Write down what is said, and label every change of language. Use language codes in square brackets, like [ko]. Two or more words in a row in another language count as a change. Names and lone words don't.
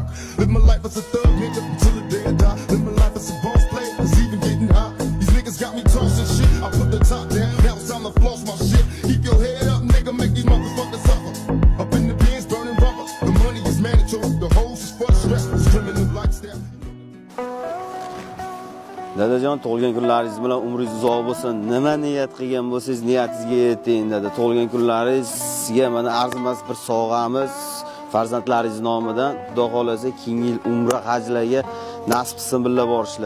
[en] Live my life as a thug nigga until the day I die. Live my life as a boss player is even getting hot. These niggas got me tossing shit. I put the top down. Now it's time to floss my shit. Keep your head up, nigga. Make these motherfuckers suffer. Up in the bins, burning rubber. The money is mandatory. The hoes is for the stress. Criminal lifestyle. [uz] Dadajon, tug'ilgan kunlaringiz bilan umringiz uzoq bo'lsin. Nima niyat qilgan bo'lsangiz, niyatingizga yeting dada. Tug'ilgan kunlaringizga mana arzimas bir sovg'amiz farzandlaringiz nomidan. Xudo xolasa keyingi yil umra hajlarga nasib qilsin billa borishlar.